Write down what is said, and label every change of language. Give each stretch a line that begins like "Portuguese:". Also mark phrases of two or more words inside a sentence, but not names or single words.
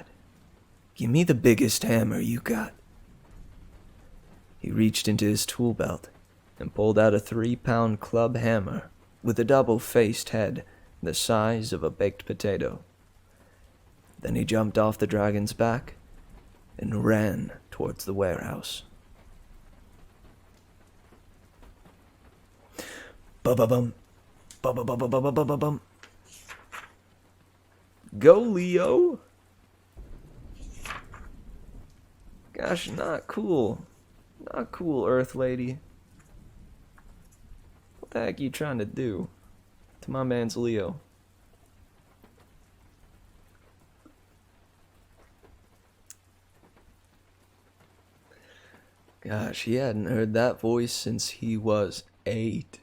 English: Give me the biggest hammer you got." He reached into his tool belt and pulled out a 3-pound club hammer with a double-faced head the size of a baked potato. Then he jumped off the dragon's back and ran towards the warehouse. Ba-ba-bum, ba-ba-ba-ba-ba-ba-ba-bum. Go, Leo! Gosh, not cool. Not cool, Earth Lady. What the heck are you trying to do to my man's Leo? Gosh, he hadn't heard that voice since he was 8.